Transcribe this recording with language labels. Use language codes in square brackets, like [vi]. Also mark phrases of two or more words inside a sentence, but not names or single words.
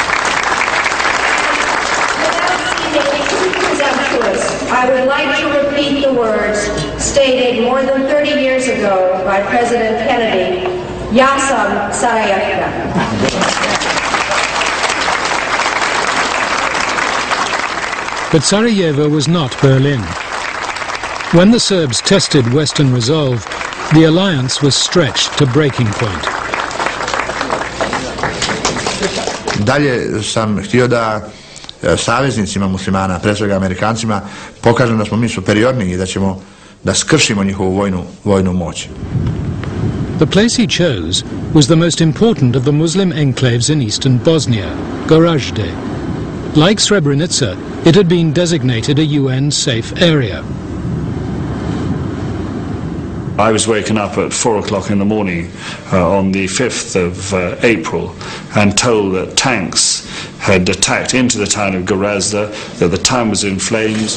[en] I would like to repeat the words stated more than 30 years ago by President Kennedy, [bs] Ja sam Sarajevka. [en] But Sarajevo was not Berlin. When the Serbs tested Western resolve, the alliance was stretched to breaking point. [sr] Dalje sam htio da saveznicima muslimana, pre svega Amerikancima, pokažem da smo mi superiorniji i da skršimo njihovu vojnu moć. [en] The place he chose was the most important of the Muslim enclaves in eastern Bosnia, Gorazde. Like Srebrenica, it had been designated a UN safe area. I was waken up at 4 o'clock in the morning on the 5th of April and told that tanks had attacked into the town of Gorazde, that the town was in flames.